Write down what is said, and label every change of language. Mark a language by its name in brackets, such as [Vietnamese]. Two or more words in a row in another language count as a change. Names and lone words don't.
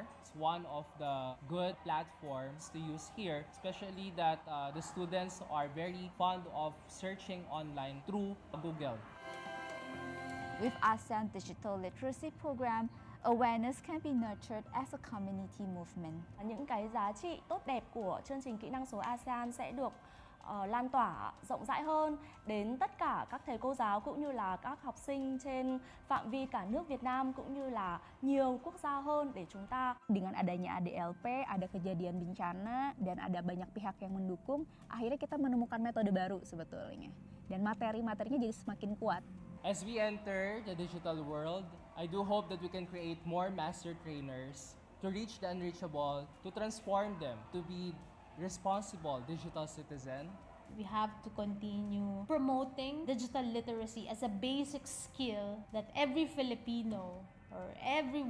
[English] It's one of the good platforms to use here, especially that the students are very fond of searching online through Google. With ASEAN Digital Literacy Program, awareness can be nurtured as a community movement. [Vietnamese] Những cái giá trị tốt đẹp của chương trình kỹ năng số ASEAN sẽ được lan tỏa rộng rãi hơn đến tất cả các thầy cô giáo cũng như là các học sinh trên phạm vi cả nước Việt Nam cũng như là nhiều quốc gia hơn để chúng ta [Indonesian] Dengan adanya ADLP, ada kejadian bencana, dan ada banyak pihak yang mendukung, akhirnya kita menemukan metode baru sebetulnya. Dan materi-materinya jadi semakin kuat. [English] As we enter the digital world, I do hope that we can create more master trainers to reach the unreachable, to transform them to be responsible digital citizen. We have to continue promoting digital literacy as a basic skill that every Filipino or everyone